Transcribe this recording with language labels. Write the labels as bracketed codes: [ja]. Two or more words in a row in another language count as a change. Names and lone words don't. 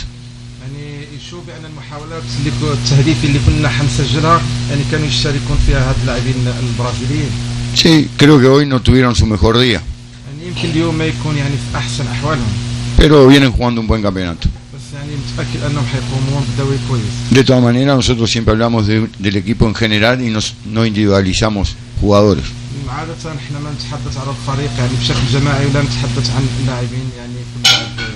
[ar] يعني يشوف بأن المحاولات التهديف اللي كنا حنسجلها يعني كانوا يشاركون فيها هاد اللاعبين البرازيليين. [es] Sí, creo que hoy no tuvieron su mejor día. [ar] يعني يمكن اليوم ما يكون يعني في أحسن أحوالهم. [es] Pero vienen jugando un buen campeonato. [ar] بس يعني متأكد أنهم حيقومون بدوري كويس. [es] De todas maneras, nosotros siempre hablamos del equipo en general y no individualizamos jugadores. [ar] عادة احنا ما نتحدث على الفريق يعني بشكل جماعي ولا نتحدث عن اللاعبين يعني كل لاعب